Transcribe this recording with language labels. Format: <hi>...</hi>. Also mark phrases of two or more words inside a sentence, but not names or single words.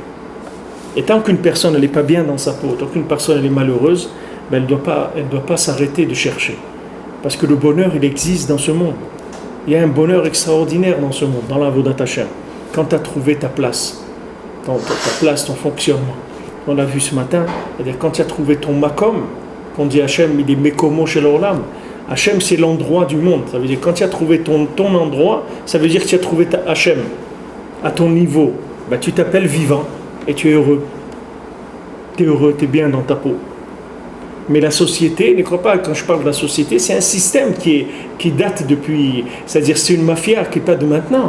<fr>Et tant qu'une personne n'est pas bien dans sa peau, tant qu'une personne elle est malheureuse, ben elle doit pas s'arrêter de chercher. Parce que le bonheur, il existe dans ce monde. Il y a un bonheur extraordinaire dans ce monde, dans la</fr> <he>עבודת השם.</he> <fr>Quand tu as trouvé ta place, ton fonctionnement. On l'a vu ce matin, c'est-à-dire quand tu as trouvé ton makom, qu'on dit Hachem, il est</fr> <he>מקומו של עולם.</he> <fr>Hachem, c'est l'endroit du monde. Ça veut dire quand tu as trouvé ton endroit, ça veut dire que tu as trouvé ta Hachem à ton niveau. Ben, tu t'appelles vivant et tu es heureux. Tu es heureux, tu es bien dans ta peau. Mais la société, ne crois pas, quand je parle de la société, c'est un système qui date depuis, c'est-à-dire c'est une mafia qui n'est pas de maintenant.</fr>